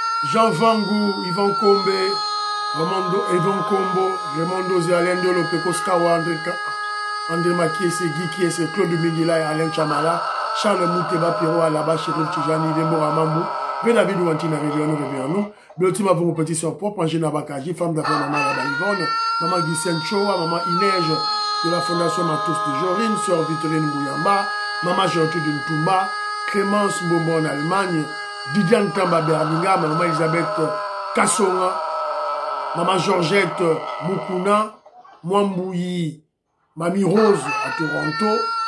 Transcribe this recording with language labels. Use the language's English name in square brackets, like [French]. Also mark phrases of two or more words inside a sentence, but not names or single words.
[French] Jean Vangou, Yvan Kombe, Edon Kombo, Raimondo Zalendo, Lopekos Kawa, André Makiese, Guy Kiese, Claude Mingila et Alain Chamala, Charles Mouteba, Pierrot Alaba, Chérif Tijani, Dembo Amambou, David Ouantina, Réveillons-nous, Béotima pour mon petit soeur propre, Angina Bakaji, femme d'affaires Maman Laba Yvonne, Maman Guissène Choa, Maman Inège de la Fondation Matos de Jorine, Sœur Victorine Bouyamba, Maman Gertrude Ntumba, Clémence Mbombo en Allemagne, Didiane Tamba Berlinga, Maman Elisabeth Kassonga, Maman Georgette Mukuna, Mwambouyi, Mamie Rose à Toronto.